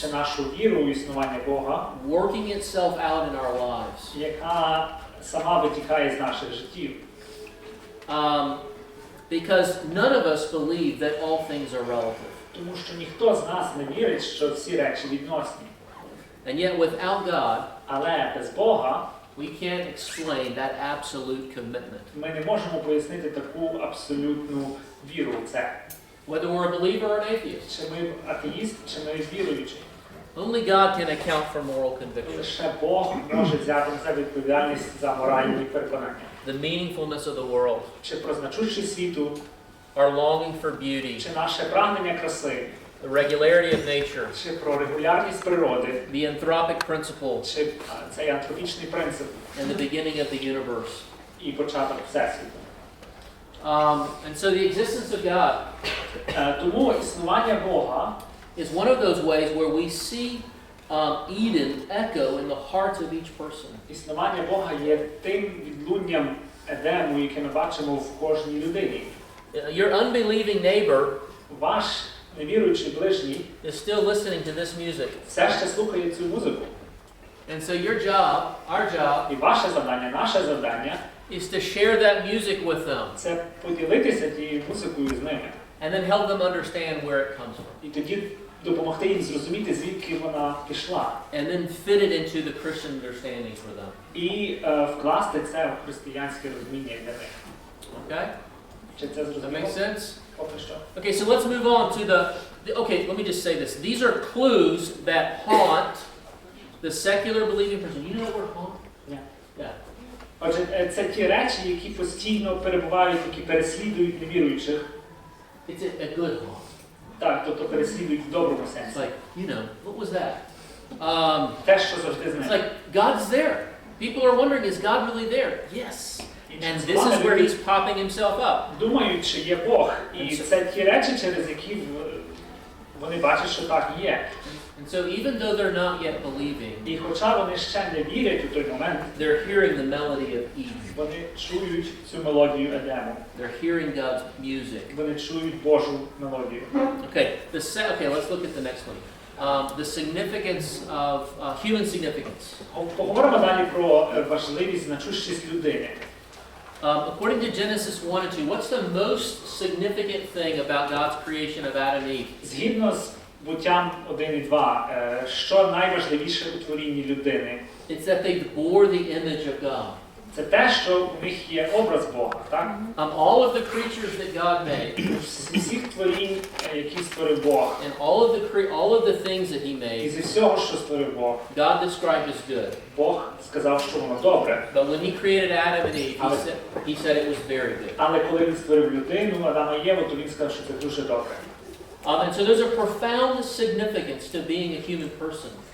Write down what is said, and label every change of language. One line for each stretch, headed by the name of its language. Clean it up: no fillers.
Ukrainian: чи нашу віру у існування Бога,
English: working itself out in our lives.
Ukrainian: яка сама витікає з наших життів.
English: Because none of us believe that all things are relative.
Ukrainian: Тому що ніхто з нас не вірить, що всі речі відносні.
English: And yet without God,
Ukrainian: Але без Бога
English: we can't explain that absolute commitment.
Ukrainian: ми не можемо пояснити таку абсолютну віру в це.
English: Whether we're a believer or an atheist.
Ukrainian: Чи ми атеїст, чи ми віруючі.
English: Only God can account for moral conviction.
Ukrainian: Лише Бог може взяти на себе відповідальність за моральні переконання.
English: The meaningfulness of the world.
Ukrainian: Чи про значущість світу,
English: Our longing for beauty.
Ukrainian: чи наше прагнення краси,
English: The regularity of nature.
Ukrainian: чи про регулярність природи,
English: The anthropic principle.
Ukrainian: чи цей антропічний принцип
English: And the beginning of the universe.
Ukrainian: і початок Всесвіту.
English: And so the existence of God
Ukrainian: Тому існування Бога
English: is one of those ways where we see Eden echo in the hearts of each person.
Ukrainian: Існування Бога є тим відлунням Едему, яке ми бачимо в кожній людині.
English: Your unbelieving neighbor
Ukrainian: Ваш невіруючий ближній
English: is still listening to this music.
Ukrainian: все ще слухає цю музику.
English: And so your job, our job,
Ukrainian: І ваше завдання, наше завдання
English: is to share that music with them
Ukrainian: це поділитися тією музикою з ними.
English: and then help them understand where it comes from.
Ukrainian: І тоді допомогти їм зрозуміти, звідки вона пішла.
English: And then fit it into the Christian understanding for them.
Ukrainian: І вкласти це в християнське розуміння для них.
English: Okay?
Ukrainian: Чи це
English: Does that
Ukrainian: зрозуміло?
English: make sense?
Ukrainian: Поки що.
English: Okay, so let's move on to okay, let me just say this. These are clues that haunt the secular believing person. You know that word haunt? Yeah. Yeah.
Ukrainian: Отже, це ті речі, які постійно перебувають, які переслідують невіруючих.
English: It's a good haunt.
Ukrainian: Так, тобто переслідують в доброму
English: It's
Ukrainian: сенсі.
English: like, what was that?
Ukrainian: Те, що завжди з
English: It's like, God's there. People are wondering, is God really there? Yes. And this is where he's popping himself up.
Ukrainian: Думають, чи є Бог. І це ті речі, через які вони бачать, що так є.
English: And so even though they're not yet believing,
Ukrainian: І хоча вони ще не вірять у той момент,
English: they're hearing the melody of Eden.
Ukrainian: вони чують цю мелодію Едему.
English: They're hearing God's music.
Ukrainian: Вони чують Божу мелодію.
English: Okay, let's look at the next one. The significance of human significance.
Ukrainian: Поговоримо далі про важливість, значущість людини.
English: According to Genesis 1 and 2, what's the most significant thing about God's creation of Adam and Eve?
Ukrainian: Згідно з буттям 1 і 2, що найважливіше у творінні людини?
English: It's that they bore the image of God.
Ukrainian: Це те, що у них є образ Бога, так?
English: All of the creatures that God made,
Ukrainian: Всіх творінь, які створив Бог,
English: and all of the things that He
Ukrainian: і
English: made,
Ukrainian: зі всього, що створив Бог,
English: God described as good.
Ukrainian: Бог сказав, що воно добре.
English: But when He created Adam and Eve, He said it was very good.
Ukrainian: Але коли він створив людину, Адама і Єву, то він сказав, що це дуже добре.
English: And so there's a profound significance to being a human person.